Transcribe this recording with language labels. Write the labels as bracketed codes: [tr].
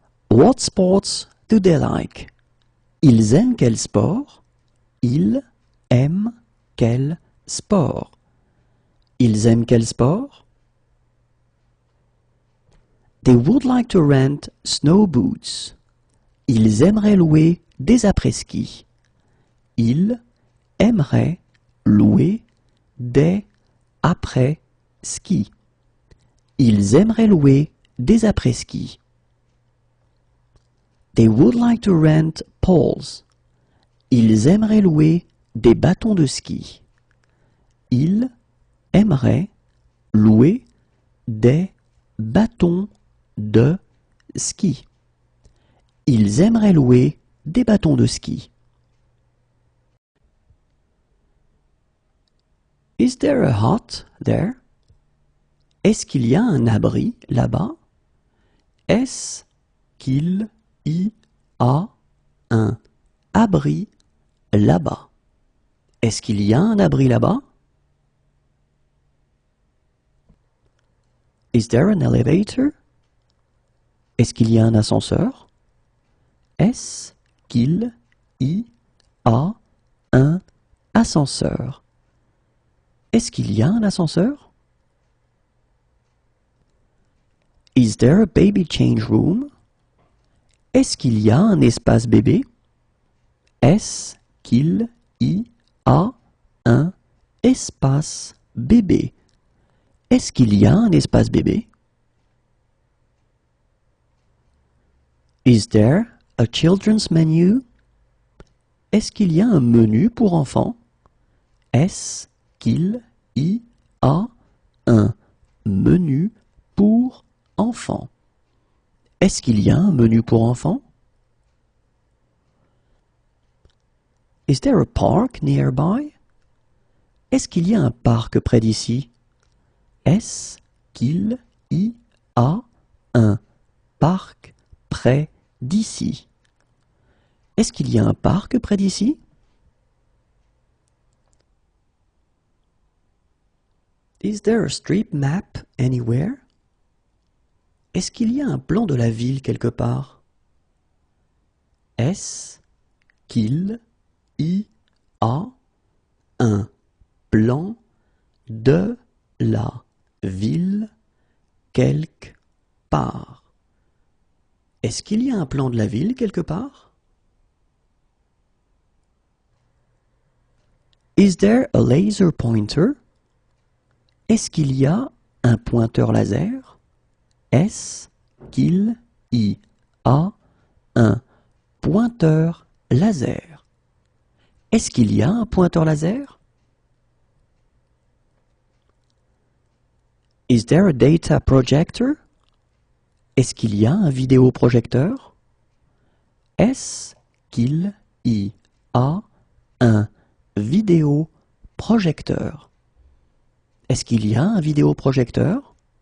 [en] What sports do they like? [fr] Ils aiment quel sport? Ils aiment quel sport? Ils aiment quel sport? [en] They would like to rent snow boots. [fr] Ils aimeraient louer des après-ski. Ils aimeraient louer des après-ski. Ils aimeraient louer des après-ski. [en] They would like to rent poles. [fr] Ils aimeraient louer des bâtons de ski. Ils aimeraient louer des bâtons de ski. Ils aimeraient louer des bâtons de ski. [en] Is there a hut there? [fr] Est-ce qu'il y a un abri là-bas? Est-ce qu'il y a un abri là-bas? Est-ce qu'il y a un abri là-bas? [en] Is there an elevator? [fr] Est-ce qu'il y a un ascenseur? Est-ce qu'il y a un ascenseur? Est-ce qu'il y a un ascenseur? [en] Is there a baby change room? [fr] Est-ce qu'il y a un espace bébé? Est-ce qu'il y a un espace bébé? Est-ce qu'il y a un espace bébé? [en] Is there a children's menu? [fr] Est-ce qu'il y a un menu pour enfants? Est-ce qu'il y a un menu pour enfants? Est-ce qu'il y a un menu pour enfants? [en] Is there a park nearby? [fr] Est-ce qu'il y a un parc près d'ici? Est-ce qu'il y a un parc près d'ici? Est-ce qu'il y a un parc près d'ici? [en] Is there a street map anywhere? [fr] Est-ce qu'il y a un plan de la ville quelque part? Est-ce qu'il y a un plan de la ville quelque part? Est-ce qu'il y a un plan de la ville quelque part? [en] Is there a laser pointer? [fr] Est-ce qu'il y a un pointeur laser? Est-ce qu'il y a un pointeur laser? Est-ce qu'il y a un pointeur laser? [en] Is there a data projector? [fr] Est-ce qu'il y a un vidéoprojecteur? Est-ce qu'il y a un vidéoprojecteur? Est-ce qu'il y a un vidéoprojecteur?